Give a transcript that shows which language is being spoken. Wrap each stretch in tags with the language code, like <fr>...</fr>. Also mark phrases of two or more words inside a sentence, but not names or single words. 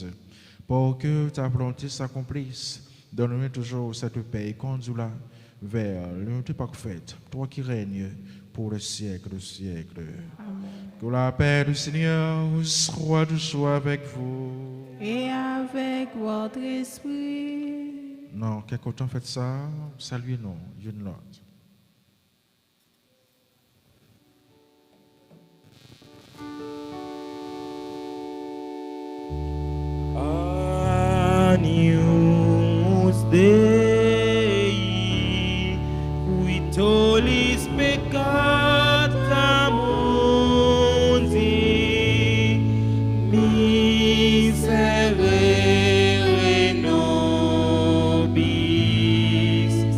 <fr>Pour que ta volonté s'accomplisse, donne-nous toujours cette paix et conduis-la vers l'unité parfaite, toi qui règnes pour le siècle des siècles. Amen. Que la paix du Seigneur soit toujours avec vous. Et avec votre esprit. Non, quelque temps faites ça, saluez-nous, une l'autre.</fr> <la>Agnus Dei, qui tollis peccata mundi, miserere nobis.</la>